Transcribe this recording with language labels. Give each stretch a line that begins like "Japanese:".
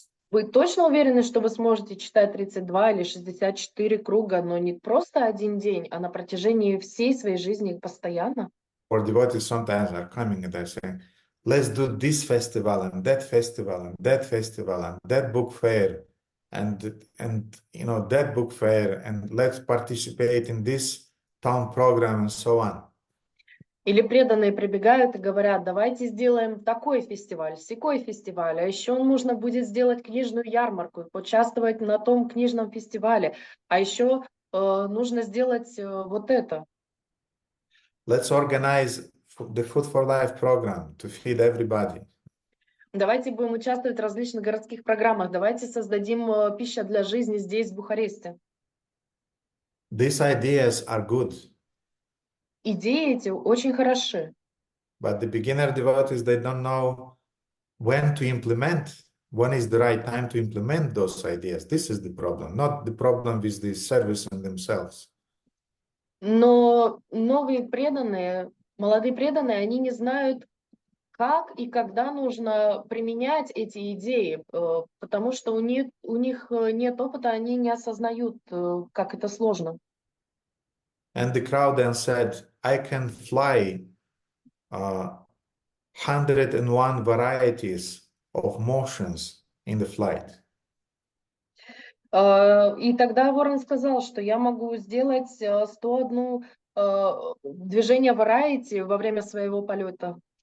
Russian: Вы точно уверены, что вы сможете читать 32 или 64 круга, но не просто один день, а на протяжении всей своей жизни постоянно?
English: Or devotees sometimes are coming and they're saying, let's do this festival and that festival and that festival and that book fair and you know that book fair and let's participate in this town program and so on.
Russian: Или преданные прибегают и говорят: давайте сделаем такой фестиваль, сякой фестиваль, а еще нужно будет сделать книжную ярмарку и поучаствовать на том книжном фестивале, а еще нужно сделать вот это.
English: Let's organize the Food for Life program to feed everybody.
Russian: Давайте будем участвовать в различных городских программах, давайте создадим пища для жизни здесь, в Бухаресте.
English: These ideas are good,
Russian: Идеи эти очень хороши,
English: but the beginner devotees, they don't know when to implement, when is the right time to implement those ideas. This is the problem, not the problem with the service and themselves.
Russian: но новые преданные, молодые преданные, они не знают, как и когда нужно применять эти идеи, потому что у них нет опыта, они не осознают, как это сложно.
English: And the crowd then said, I can fly 101 varieties of motions in the flight.
Russian: И тогда ворон сказал, что я могу сделать 101 движение variety во время своего полета.